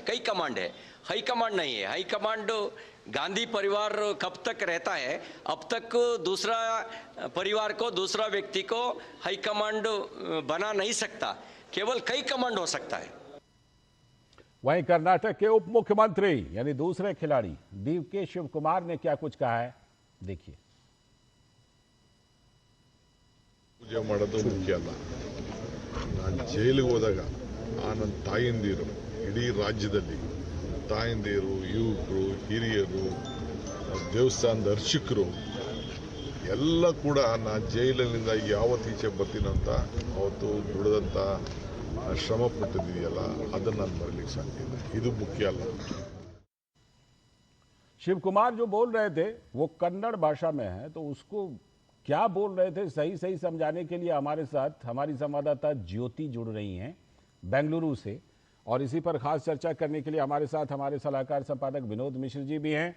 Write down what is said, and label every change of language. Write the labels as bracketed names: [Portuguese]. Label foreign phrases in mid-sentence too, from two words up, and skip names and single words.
[Hindi] कई कमांड है, [English] high command [Hindi] नहीं है। [English] high command [Hindi] गांधी परिवार कब तक रहता है, अब तक दूसरा परिवार को, दूसरा व्यक्ति को [English] high command [Hindi] बना नहीं सकता। केवल कई कमांड हो सकता है। वहीं कर्नाटक के उप मुख्यमंत्री यानी दूसरे खिलाड़ी डीके शिव कुमार ने क्या कुछ कहा है, देखिए। [Kannada] पूजा ಮಾಡೋದು ಮುಖ್ಯ ಅಲ್ಲ। ನಾನು ಜೈಲಿಗೆ ಹೋದಾಗ ನನ್ನ ತಾಯಂದಿರು ಇಡೀ ರಾಜ್ಯದಲ್ಲಿ ತಾಯಂದಿರು, ಯುವಕರು, ಹಿರಿಯರು, ದೇವಸ್ಥಾನದ ಅರ್ಚಕರು ಎಲ್ಲ ಕೂಡ ನಾನು ಜೈಲಿನಿಂದ ಯಾವತ್ತೀಚೆ ಬರ್ತೀನಂತ ಅವತ್ತು ದುಡಿದಂತ ಶ್ರಮ ಪಟ್ಟಿದೆಯಲ್ಲ ಅದನ್ನ ನಾನು ಮರಲಿಕ್ಕೆ ಸಾಧ್ಯ ಇಲ್ಲ। ಇದು ಮುಖ್ಯ ಅಲ್ಲ। [Hindi] शिव कुमार जो बोल रहे थे वो कन्नड़ भाषा में है, तो उसको क्या बोल रहे थे सही सही समझाने के लिए हमारे साथ हमारी संवाददाता ज्योति जुड़ रही हैं बेंगलुरु से, और इसी पर खास चर्चा करने के लिए हमारे साथ हमारे सलाहकार संपादक विनोद मिश्र जी भी हैं।